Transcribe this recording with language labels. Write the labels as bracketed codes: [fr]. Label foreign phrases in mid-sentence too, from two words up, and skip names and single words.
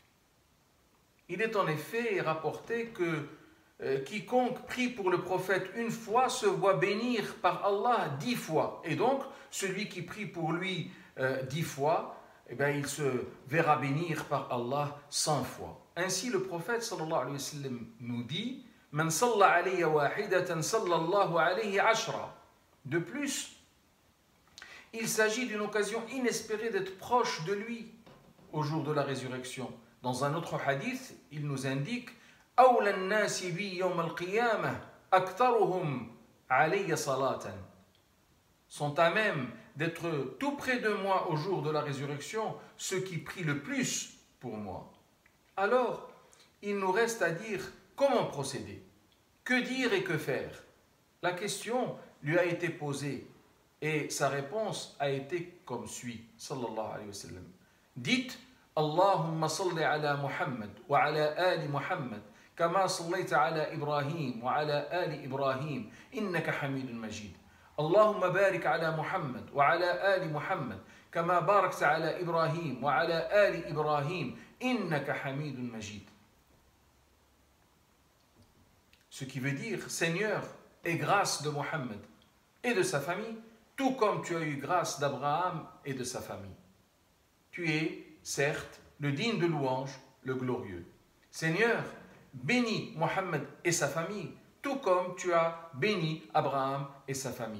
[fr] Il est en effet rapporté que quiconque prie pour le prophète une fois se voit bénir par Allah 10 fois. Et donc, celui qui prie pour lui 10 fois, eh bien, il se verra bénir par Allah 100 fois. Ainsi, le prophète [ar] صلى الله عليه وسلم [fr] nous dit « [ar] من صلى علي واحدة صلى الله عليه عشرا [fr] » De plus, il s'agit d'une occasion inespérée d'être proche de lui au jour de la résurrection. Dans un autre hadith, il nous indique « [ar] أولى الناس بي يوم القيامة أكثرهم علي صلاة [fr] » sont à même d'être tout près de moi au jour de la résurrection ceux qui prient le plus pour moi. Alors, il nous reste à dire comment procéder, que dire et que faire. La question lui a été posée et sa réponse a été comme suit, [ar] صلى الله عليه وسلم. Dites اللهم صل على محمد وعلى آل محمد كما صليت على إبراهيم وعلى آل إبراهيم إنك حميد مجيد. اللهم بارك على محمد وعلى آل محمد كما باركت على إبراهيم وعلى آل إبراهيم إنك حميد مجيد. [fr] Ce qui veut dire Seigneur, aie grâce de Mohammed et de sa famille, tout comme tu as eu grâce d'Abraham et de sa famille. Tu es, certes, le digne de louange, le glorieux. Seigneur, bénis Mohammed et sa famille, tout comme tu as béni Abraham et sa famille.